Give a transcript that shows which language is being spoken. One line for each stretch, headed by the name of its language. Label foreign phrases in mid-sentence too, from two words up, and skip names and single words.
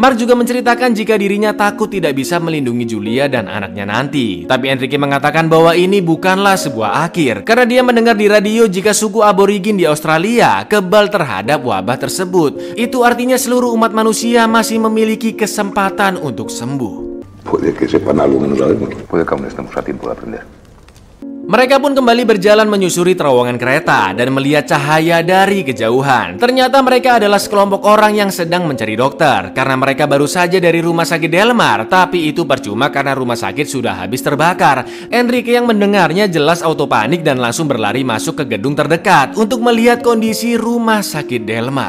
Indonesian: Mark juga menceritakan jika dirinya takut tidak bisa melindungi Julia dan anaknya nanti. Tapi Enrique mengatakan bahwa ini bukanlah sebuah akhir, karena dia mendengar di radio jika suku aborigin di Australia kebal terhadap wabah tersebut. Itu artinya seluruh umat manusia masih memiliki kesempatan untuk sembuh.
Spanish: Puede que sepan algo que no sabemos. Puede que aún estemos a tiempo de aprender.
Indonesian: Mereka pun kembali berjalan menyusuri terowongan kereta dan melihat cahaya dari kejauhan. Ternyata mereka adalah sekelompok orang yang sedang mencari dokter, karena mereka baru saja dari rumah sakit Delmar, tapi itu percuma karena rumah sakit sudah habis terbakar. Enrique yang mendengarnya jelas auto panik dan langsung berlari masuk ke gedung terdekat untuk melihat kondisi rumah sakit Delmar.